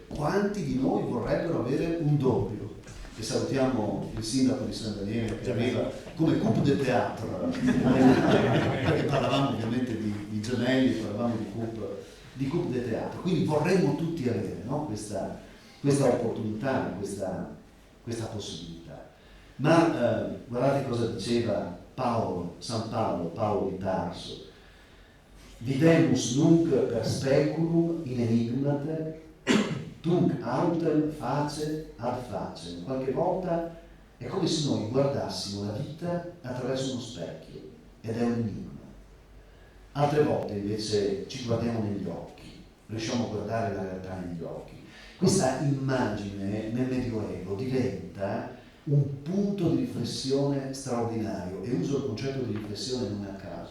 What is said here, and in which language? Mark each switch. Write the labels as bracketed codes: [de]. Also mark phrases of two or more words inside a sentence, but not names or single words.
[it] Quanti di noi vorrebbero avere un doppio? E salutiamo il sindaco di San Daniele che arriva come [fr] couple de théâtre, [it] perché parlavamo ovviamente di gemelli, parlavamo di [fr] couple de théâtre, [it] quindi vorremmo tutti avere, no? questa opportunità, questa possibilità. Ma guardate cosa diceva San Paolo di Tarso: [la] videmus nunc per speculum in enigmate, tunc autem face ad facem. [it] Qualche volta è come se noi guardassimo la vita attraverso uno specchio, ed è un enigma. Altre volte invece ci guardiamo negli occhi, riusciamo a guardare la realtà negli occhi. Questa immagine nel Medioevo diventa un punto di riflessione straordinario, e uso il concetto di riflessione non a caso.